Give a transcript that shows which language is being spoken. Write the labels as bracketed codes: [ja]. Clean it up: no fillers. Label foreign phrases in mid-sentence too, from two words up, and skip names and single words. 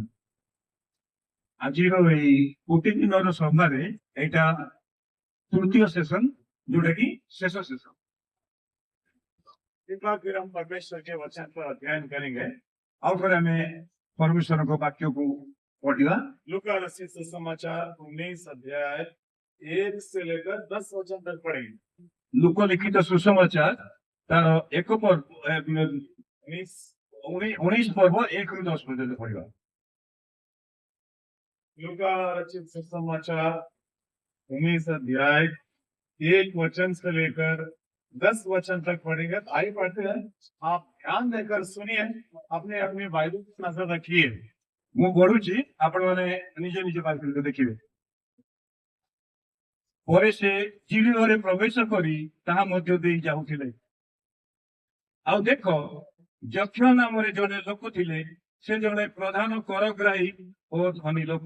[or] ଆଜିର ଏଇ ଗୋଟେ ଦିନର ସଭାରେ ଏଇଟା ତୃତୀୟ ସେସନ, ଯୋଉଟା କି ଶେଷ ସେସନ। [hi] एक बार फिर हम परमेश्वर के वचन पर अध्ययन करेंगे और फिर हमें परमेश्वर को वाक्यों को पढ़ेगा। लूका रचित सुसमाचार 19 अध्याय 1 से लेकर 10 वचन तक पढ़ेंगे। लूका लिखित सुसमाचार तार 1 पर्व 19 पर्व 1 ରୁ 10 पर्यंत पढ़ेगा। लूका रचित सुसमाचार 19 अध्याय 1 वचन से लेकर 10 वचन तक पढ़ेंगे। आइए पढ़ते हैं, आप ध्यान देकर सुनिए, अपने अपने बाइबल पर नजर रखिए। [or] ମୁଁ ପଢୁଛି, ଆପଣମାନେ ନିଜ ନିଜ ବାଇବଲରେ ଦେଖିବେ। ପରେ ସେ ଚିଲିଘରେ ପ୍ରବେଶ କରି ତାହା ମଧ୍ୟ ଦେଇ ଯାଉଥିଲେ। ଆଉ ଦେଖ, ଯକ୍ଷ ନାମରେ ଜଣେ ଲୋକ ଥିଲେ, ସେ ଜଣେ ପ୍ରଧାନ କରଗ୍ରାହୀ ଓ ଧନୀ ଲୋକ।